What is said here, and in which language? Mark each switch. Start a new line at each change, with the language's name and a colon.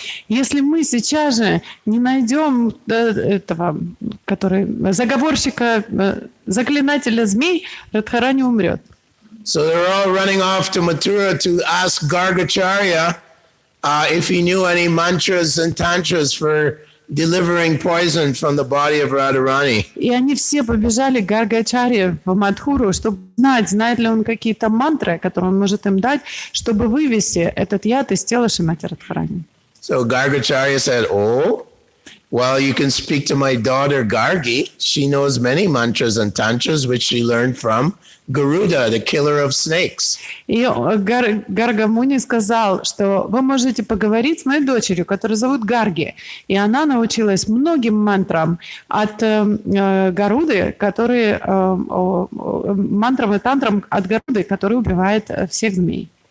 Russian: Если мы сейчас же не найдем этого, который заговорщика, заклинателя змей, Радхарани умрет.
English: So they're all running off to Mathura to ask Gargacharya if he knew any mantras and tantras for delivering poison from the body of Radharani.
Russian: И они все побежали к Гаргачарье в Мадхуру, чтобы знать, знает ли он какие-то мантры, которые он может им дать, чтобы вывести этот яд из тела Шримати Радхарани.
English: So Gargacharya said, oh, well, you can speak to my daughter Gargi. She knows many mantras and tantras, which she learned from Garuda, the killer of snakes.
Russian: И Гарга-муни сказал, что вы можете поговорить с моей дочерью, которую зовут Гарги. И она научилась многим мантрам от Гаруды, которые мантрам и тантрам от Гаруды, который убивает всех змей.